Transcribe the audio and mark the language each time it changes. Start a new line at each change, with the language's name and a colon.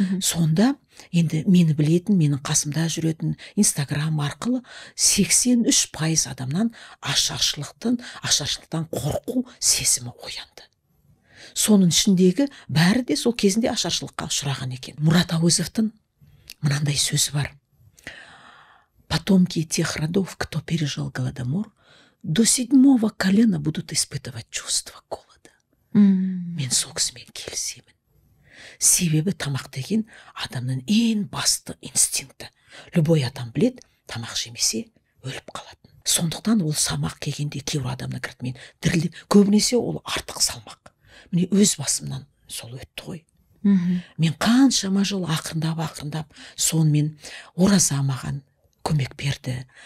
Kazakh: Сонда енді мені білетін, менің қасымда жүретін Инстаграм арқылы 83% адамнан ашаршылықтан қорқу сезімі оянды. Соның ішіндегі бәрі де сол кезінде ашаршылыққа ұшыраған екен. Мұрат Әуезовтың мынандай сөзі бар.
Russian: Потомки тех родов, кто пережил Голодомор, до 7-го колена будут испытывать чувство голода.
Kazakh: Мен сол кісімен келісемін. Себебі тамақ деген адамның ең басты инстинкті. Любой адам білет, тамақ жемесе өліп қалатын. Сондықтан ол салмақ келгенде кейбір адамның кіртімен дірілдеп, көбінесе ол артық салмақ. Міне өз басымнан сол өтті ғой. Мен қаншама жыл ақырындап, сонымен ораза маған көмек берді.